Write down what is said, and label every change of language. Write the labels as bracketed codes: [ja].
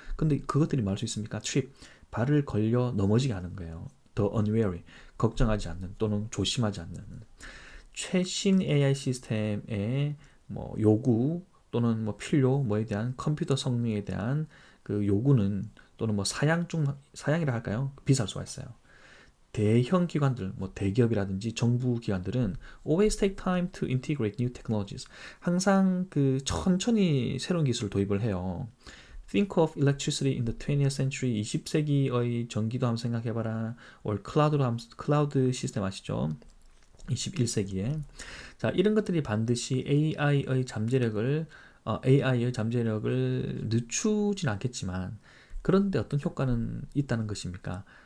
[ko] 근데 그것들이 말 수 있습니까? trip, 발을 걸려 넘어지게 하는 거예요. [en] the unwary, [ko] 걱정하지 않는 또는 조심하지 않는. 최신 AI 시스템의 뭐 요구 또는 뭐 필요, 뭐에 대한 컴퓨터 성능에 대한 그 요구는, 또는 뭐 사양이라 할까요? 비쌀 수가 있어요. 대형 기관들, 뭐 대기업이라든지 정부 기관들은 [en] always take time to integrate new technologies. [ko] 항상 그 천천히 새로운 기술을 도입을 해요. [en] Think of electricity in the 20th century. [ko] 20세기의 전기도 한번 생각해봐라. 클라우드 시스템 아시죠? 21세기에. 자, 이런 것들이 반드시 AI의 잠재력을 늦추진 않겠지만, 그런데 어떤 효과는 있다는 것입니까?